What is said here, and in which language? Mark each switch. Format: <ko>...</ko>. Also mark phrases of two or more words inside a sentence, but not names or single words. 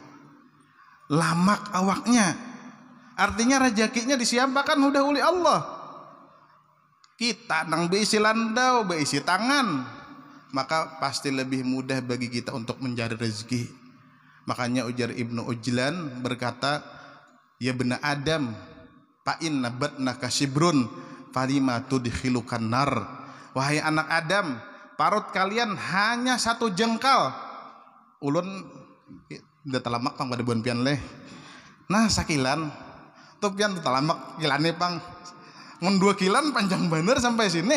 <bjn>Lamak awaknya.</bjn> <id>Artinya rezekinya disiapkan udah oleh Allah.</id> <bjn>Kita nang beisi landau, beisi tangan, maka pasti lebih mudah bagi kita untuk mencari rezeki.</bjn> <id>Makanya ujar Ibnu Ujlan berkata,</id> <ar>ya bena Adam, fa inna batnaka sibrun falima tudkhilukan nar.</ar> <id>Wahai anak Adam, parut kalian hanya 1 jengkal.</id> <bjn>Ulun udah talamak pang pada buan pian leh. Nah sakilan tuh pian tuh talamak kilane pang mun 2 kilan panjang bener sampai sini.</bjn>